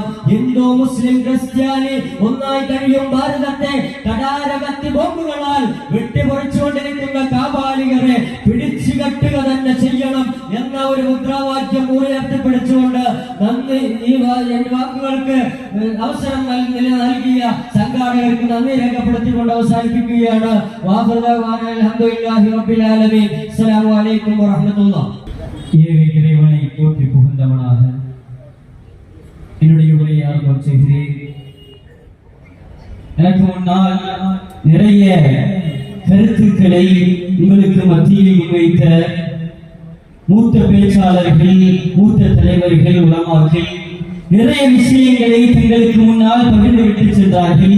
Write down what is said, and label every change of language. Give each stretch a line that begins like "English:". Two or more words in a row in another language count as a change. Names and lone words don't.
Malayalam: ഹിന്ദു മുസ്ലിം ക്രിസ്ത്യാനി ഒന്നായി കഴിയും ഭാരതത്തെ കടാരകത്തി ബോംബുകളാൽ വെട്ടിപ്പൊറിച്ചുകൊണ്ടിരിക്കുന്ന കാപാലികരെ പിടിച്ചു കെട്ടുക തന്നെ ചെയ്യണം എന്ന ഒരു മുദ്രാവാക്യം ഉയർത്തിപ്പിടിച്ചുകൊണ്ട് നന്ദി ഈ വാക്കുകൾക്ക് അവസരം നൽകിയ സംഘാടകർക്ക് നന്ദി രേഖപ്പെടുത്തിക്കൊണ്ട് അവസാനിപ്പിക്കുകയാണ്.
Arabic: السلام عليكم ورحمة الله.
Tamil: இறைவனை போற்றி புகழ்ந்தவனாக என்னுடைய உரையை ஆரம்பம் செய்கிறேன். எனக்கு முன்னால் நிறைய கருத்துக்களை உங்களுக்கு மத்தியில் முன்வைத்த மூத்த பேச்சாளர்கள், மூத்த தலைவர்கள், உலமாக்கள் நிறைய விஷயங்களை தங்களுக்கு முன்னால் பகிர்ந்துவிட்டு சென்றார்கள்.